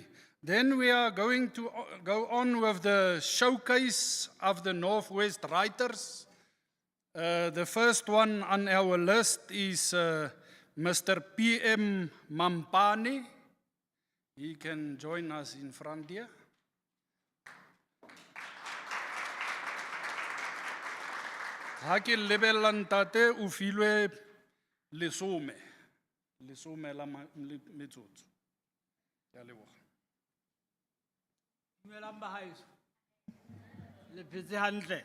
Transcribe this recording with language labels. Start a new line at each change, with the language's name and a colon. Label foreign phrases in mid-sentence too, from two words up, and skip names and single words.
English: Then we are going to go on with the showcase of the Northwest writers. The first one on our list is Mr. P.M. Mampane. He can join us in front here.
Southern Sotho: Ha ke lebella ntate o filwe lesome la metsotso.
Tswana: Ke a leboga.
Southern Sotho: Dumelang bahaeso. Le phetse hantle.